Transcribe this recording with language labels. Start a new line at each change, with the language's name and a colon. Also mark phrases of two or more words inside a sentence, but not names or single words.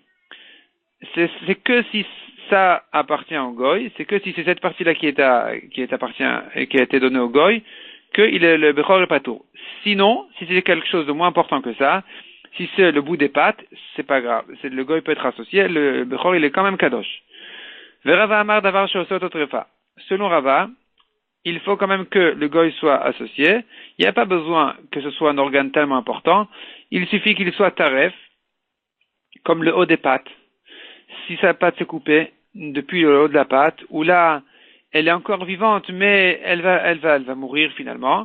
French: C'est que si ça appartient au Goy, c'est que si c'est cette partie-là qui a été donnée au Goy, que le Bechor est pas tour. Sinon, si c'est quelque chose de moins important que ça, si c'est le bout des pattes, c'est pas grave. Le Goy peut être associé, le Bechor il est quand même kadosh.
Hebrew: ורבא אמר דבר שעושה טרפה.
French: Selon Rava, il faut quand même que le Goy soit associé. Il n'y a pas besoin que ce soit un organe tellement important. Il suffit qu'il soit taref, comme le haut des pattes. Si sa patte s'est coupée depuis le haut de la patte, ou là, elle est encore vivante, mais elle va mourir finalement.